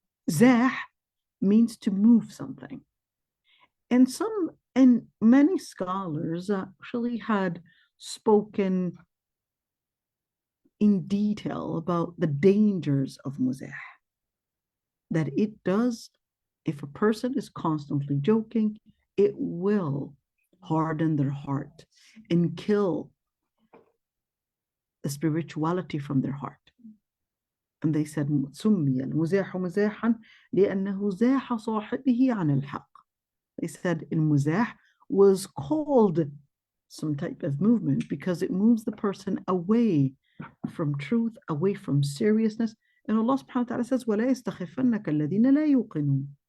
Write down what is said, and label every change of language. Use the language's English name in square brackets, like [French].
[English] Zah means to move something. And many scholars actually had spoken in detail about the dangers of muzah. That it does, if a person is constantly joking, it will harden their heart and kill the spirituality from their heart. And they said, [Arabic] سُمِّيَ الْمُزَاحُ مُزَاحًا لِأَنَّهُ زَاحَ صَاحِبِهِ عَنِ الْحَقِّ. [English] They said al-muzah was called some type of movement because it moves the person away from truth, away from seriousness. And Allah subhanahu wa ta'ala says, [Arabic] وَلَا يَسْتَخِفَنَّكَ الَّذِينَ لَا يُوقِنُونَ.